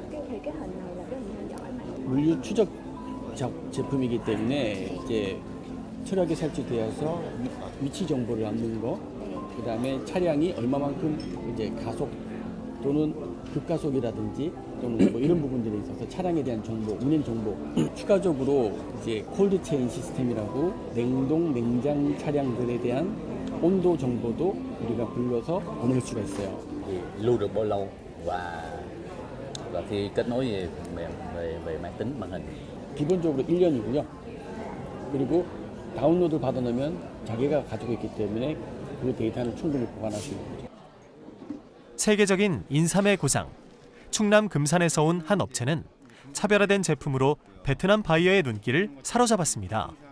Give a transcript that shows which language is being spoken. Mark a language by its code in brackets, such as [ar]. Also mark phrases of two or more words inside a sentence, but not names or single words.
[ko] 물류 추적 제품이기 때문에 이제 철학에 설치되어서 위치 정보를 남는 거, 그다음에 차량이 얼마만큼 이제 가속 또는 급가속이라든지 또는 뭐 이런 부분들에 있어서 차량에 대한 정보, 운행 정보, 추가적으로 이제 콜드 체인 시스템이라고 냉동 냉장 차량들에 대한 온도 정보도 우리가 불러서 보낼 수가 있어요. [vi] lưu được bao lâu và khi kết nối về phần mềm về máy tính màn hình. [ko] 기본적으로 1년이고요. 그리고 다운로드 받아놓으면 자기가 가지고 있기 때문에 그 데이터를 충분히 보관할 수 있는 거죠. 세계적인 인삼의 고장, 충남 금산에서 온 한 업체는 차별화된 제품으로 베트남 바이어의 눈길을 사로잡았습니다.